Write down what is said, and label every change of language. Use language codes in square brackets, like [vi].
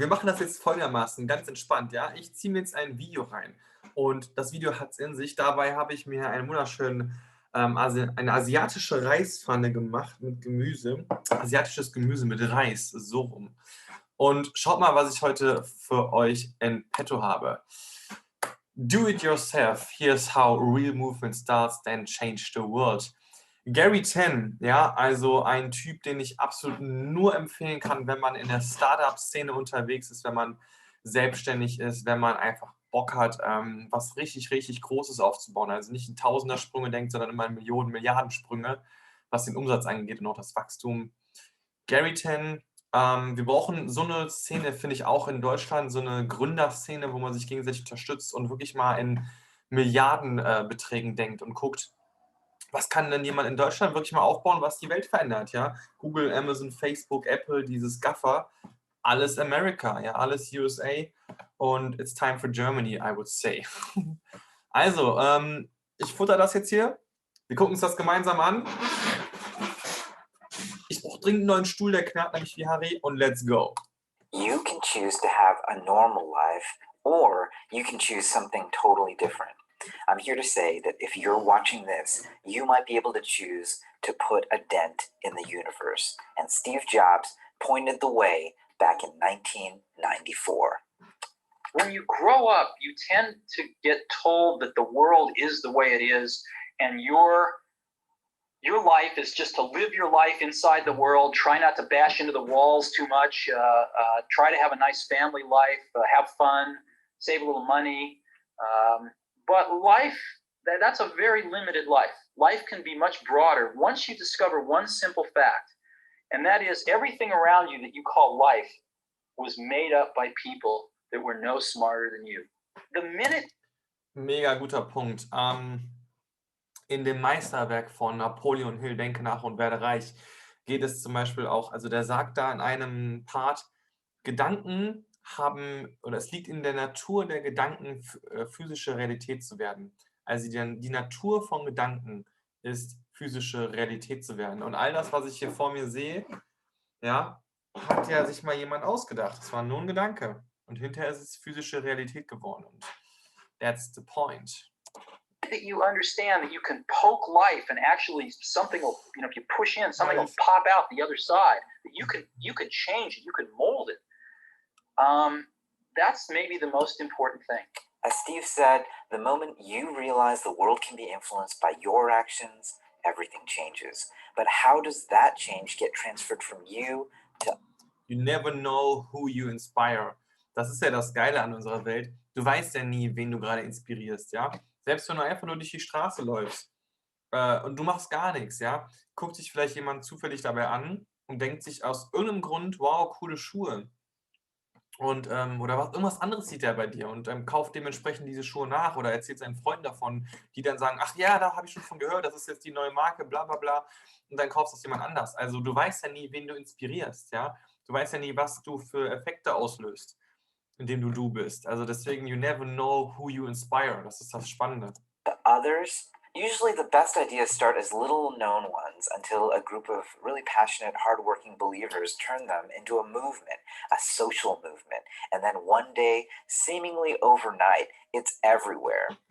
[de] Wir machen das jetzt folgendermaßen, ganz entspannt, ja? Ich ziehe mir jetzt ein Video rein und das Video hat es in sich. Dabei habe ich mir einen wunderschönen, eine asiatische Reispfanne gemacht mit Gemüse. Asiatisches Gemüse mit Reis, so rum. Und schaut mal, was ich heute für euch in petto habe. [en] Do it yourself. Here's how real movement starts, then change the world. [de] Garry, ja, also ein Typ, den ich absolut nur empfehlen kann, wenn man in der Startup-Szene unterwegs ist, wenn man selbstständig ist, wenn man einfach Bock hat, was richtig, richtig Großes aufzubauen. Also nicht in Tausendersprünge denkt, sondern immer in Millionen, Milliardensprünge, was den Umsatz angeht und auch das Wachstum. Garry, wir brauchen so eine Szene, finde ich, auch in Deutschland, so eine Gründerszene, wo man sich gegenseitig unterstützt und wirklich mal in Milliardenbeträgen denkt und guckt, was kann denn jemand in Deutschland wirklich mal aufbauen, was die Welt verändert, ja? Google, Amazon, Facebook, Apple, dieses Gaffer, alles America, ja, alles USA und [en] it's time for Germany, I would say. [de] Also, ich futter das jetzt hier. Wir gucken uns das gemeinsam an. Ich brauche dringend einen neuen Stuhl, der knarrt nämlich wie Harry und [en] let's go. You can choose to have a normal life or you can choose something totally different. I'm here to say that if you're watching this, you might be able to choose to put a dent in the universe. And Steve Jobs pointed the way back in 1994. When you grow up, you tend to get told that the world is the way it is, and your life is just to live your life inside the world, try not to bash into the walls too much, try to have a nice family life, have fun, save a little money. But life, that's a very limited life. Life can be much broader once you discover one simple fact, and that is everything around you that you call life was made up by people that were no smarter than you. The minute... [de] Mega guter Punkt. In dem Meisterwerk von Napoleon Hill, Denke nach und werde reich, geht es zum Beispiel auch, also der sagt da in einem Part, Gedanken haben, oder es liegt in der Natur der Gedanken, physische Realität zu werden. Also die Natur von Gedanken ist, physische Realität zu werden. Und all das, was ich hier vor mir sehe, ja, hat ja sich mal jemand ausgedacht. Es war nur ein Gedanke. Und hinterher ist es physische Realität geworden. Und [en] that's the point. That you understand that you can poke life and actually something will, if you push in, something will pop out the other side. That you can change it, you can mold it. That's maybe the most important thing. As Steve said, the moment you realize the world can be influenced by your actions, everything changes. But how does that change get transferred from you to... You never know who you inspire. [de] Das ist ja das Geile an unserer Welt. Du weißt ja nie, wen du gerade inspirierst, ja? Selbst wenn du einfach nur durch die Straße läufst und du machst gar nichts, ja? Guckt sich vielleicht jemand zufällig dabei an und denkt sich aus irgendeinem Grund, wow, coole Schuhe. Und, oder irgendwas anderes sieht er bei dir und kauft dementsprechend diese Schuhe nach oder erzählt seinen Freunden davon, die dann sagen, ach ja, da habe ich schon von gehört, das ist jetzt die neue Marke, bla bla bla. Und dann kaufst du es jemand anders. Also du weißt ja nie, wen du inspirierst, ja? Du weißt ja nie, was du für Effekte auslöst, indem du bist. Also deswegen, [en] you never know who you inspire. [de] Das ist das Spannende. [en] The others? Usually the best ideas start as little known ones until a group of really passionate, hardworking believers turn them into a movement, a social movement. And then one day, seemingly overnight, it's everywhere.